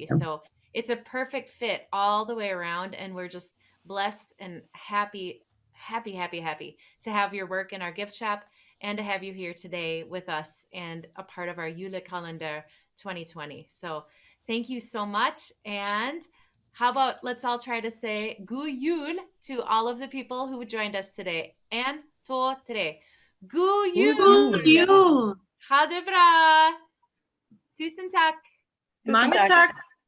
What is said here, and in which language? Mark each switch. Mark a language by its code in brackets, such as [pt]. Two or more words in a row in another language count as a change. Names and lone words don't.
[en] So it's a perfect fit all the way around. And we're just blessed and happy to have your work in our gift shop and to have you here today with us and a part of our Jule Calendar 2020. So thank you so much. And how about let's all try to say [no] God Jul [en] to all of the people who joined us today. [no] En, to, tre. God Jul! God jul! Ha det bra! [sv] Tusen tack! [no] Mange takk!